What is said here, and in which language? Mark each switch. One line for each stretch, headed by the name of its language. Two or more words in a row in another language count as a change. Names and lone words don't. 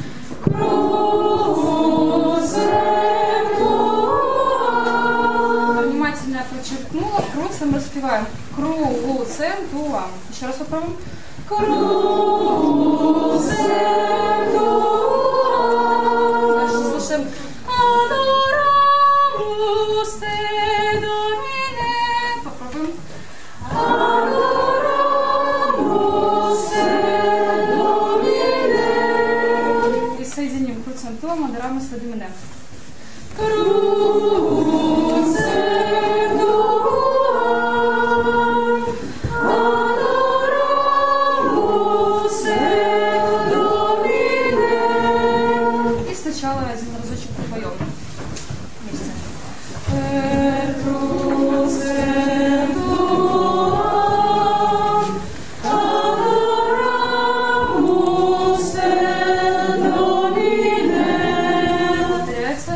Latin: Crucem tuam.
Russian: Внимательно я подчеркнула. Круцем распеваем.
Latin: Crucem tuam.
Russian: Еще раз попробуем.
Latin: Crucem tuam.
Russian: Дальше слушаем.
Latin: Adoramus te, Domine. Попробуем. Adoramus te, Domine.
Russian: И соединим
Latin: crucem tuam, Adoramus te, Domine. Crucem tuam, Adoramus te, Domine.
Russian: И сначала один разочек пропоем вместе.
Latin: Per crucem tuam, adoramus te, Domine.
Russian: Повторяется.